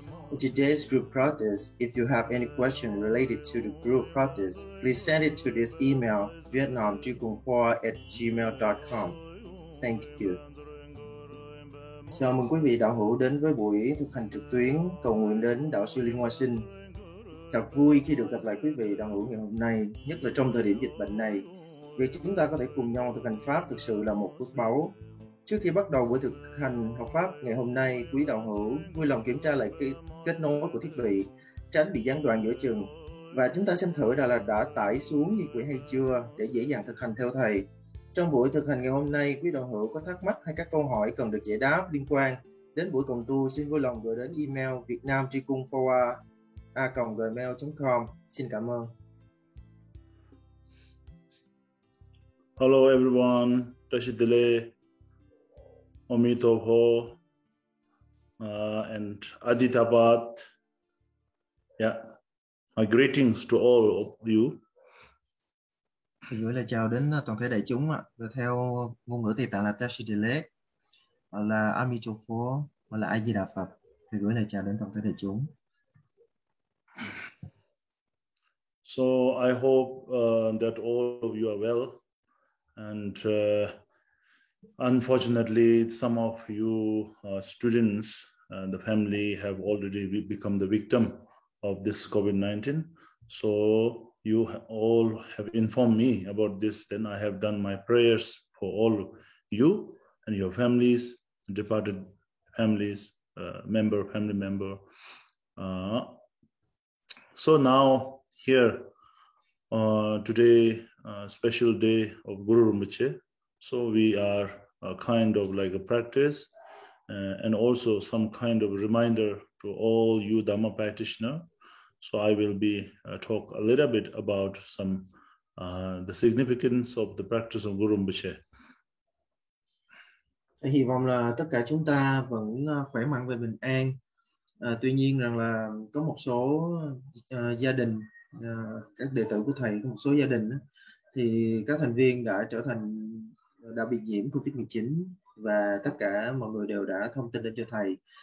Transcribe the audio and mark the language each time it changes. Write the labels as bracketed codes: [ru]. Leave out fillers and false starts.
[en] In today's group practice, if you have any question related to the group practice, please send it to this email, vietnamduclien@gmail.com. Thank you. [vi] Chào mừng quý vị đạo hữu đến với buổi thực hành trực tuyến cầu nguyện đến Đạo Sư Liên Hoa Sinh. Thật vui khi được gặp lại quý vị đạo hữu ngày hôm nay, nhất là trong thời điểm dịch bệnh này. Việc chúng ta có thể cùng nhau thực hành Pháp thực sự là một phước báu. Trước khi bắt đầu buổi thực hành học Pháp ngày hôm nay, quý đạo hữu vui lòng kiểm tra lại kết nối của thiết bị, tránh bị gián đoạn giữa chừng. Và chúng ta xem thử là đã tải xuống như quỹ hay chưa để dễ dàng thực hành theo thầy. Trong buổi thực hành ngày hôm nay, quý đạo hữu có thắc mắc hay các câu hỏi cần được giải đáp liên quan đến buổi cộng tu, xin vui lòng gửi đến email vietnamtricungphoa@gmail.com. Xin cảm ơn. [en] Hello everyone, Tashidile, Omitoho, and Aditabat. Yeah, my greetings to all of you. [vi] Gửi lời chào đến toàn thể đại chúng ạ. Và theo ngôn ngữ Tây Tạng là Tashidile, hoặc là Amitoho, hoặc là A Di Đà Phật. Thì gửi lời chào đến toàn thể đại chúng. [en] So I hope that all of you are well. And unfortunately, some of you students, the family have already become the victim of this COVID-19. So you all have informed me about this. Then I have done my prayers for all of you and your families, departed families, family member. So now here, today, special day of Guru Rinpoche. So we are kind of like a practice and also some kind of reminder to all you Dhamma practitioners. So I will be talk a little bit about some the significance of the practice of Guru Rinpoche. [vi] Hy vọng là tất cả chúng ta vẫn khỏe mạnh và bình an. Tuy nhiên rằng là có một số gia đình, các đệ tử của thầy, có một số gia đình thì các thành viên đã bị nhiễm Covid-19 và tất cả mọi người đều đã thông tin lên cho thầy.